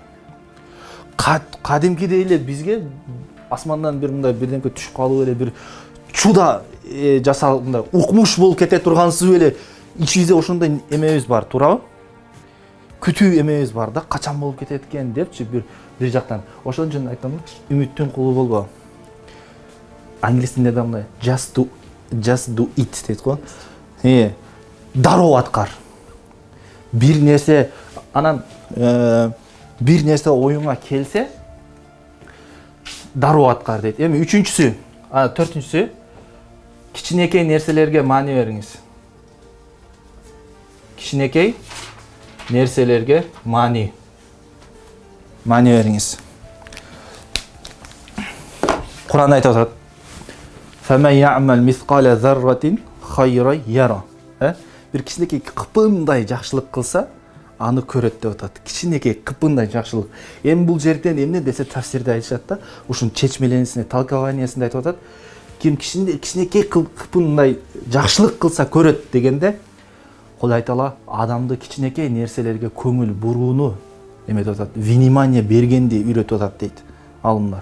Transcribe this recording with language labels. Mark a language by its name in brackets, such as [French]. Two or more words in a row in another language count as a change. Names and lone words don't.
[Kyrgyz] Кадимкидей эле бизге асмандан бир мындай бирдемке түшүп калып эле бир чуда жасалып мындай укмуш болуп кете тургансыз эле ичибизде ошондой эмебиз бар, туурабы? Күтүү эмебиз бар да, качан болуп кетет экен депчи бир жактан. Ошон үчүн айтам, үмүттүн кулу болбо. Англис тилинде да мындай [English] just do it [Kyrgyz] дейт го. Дароо аткар. Бир нерсе анан бир нерсе оюңа келсе дароо аткар дейт. Эми үчүнчүсү, төртүнчүсү кичинекей нерселерге маани бериңиз. Кичинекей нерселерге маани бериңиз. Кур'ан айтып атат. [Arabic] فَمَنْ يَعْمَلْ مِثْقَالَ ذَرَّةٍ خَيْرًا يَرَى. [Kyrgyz] Бир кичинекей кыпындай жакшылык кылса, аны көрөт деп атат. Кичинекей кыпындай жакшылык. Эми бул жерден эмне десе тафсирде айтышат да, ушун чечмеленисине, толкованиясында айтып атат. Ким кичинекей кыпындай жакшылык кылса көрөт дегенде, Кудай Таала адамды кичинекей нерселерге көңүл бурууну эметип атат, внимание бергенди үйрөтүп атат дейт алымдар.